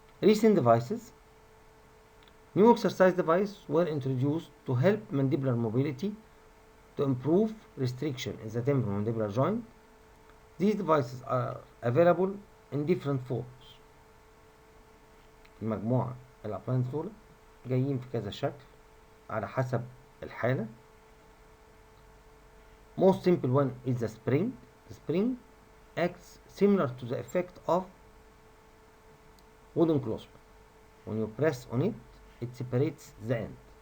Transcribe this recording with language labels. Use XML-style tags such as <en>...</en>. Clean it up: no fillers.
<en>Recent devices. New exercise devices were introduced to help mandibular mobility, to improve restriction in the temporomandibular joint. These devices are available in different forms.</en> <ar>المجموعة الأبلاينس دول جايين في كذا شكل على حسب الحالة.</ar> <en>Most simple one is the spring. The spring acts similar to the effect of wooden closure. When you press on it, it separates the end.</en>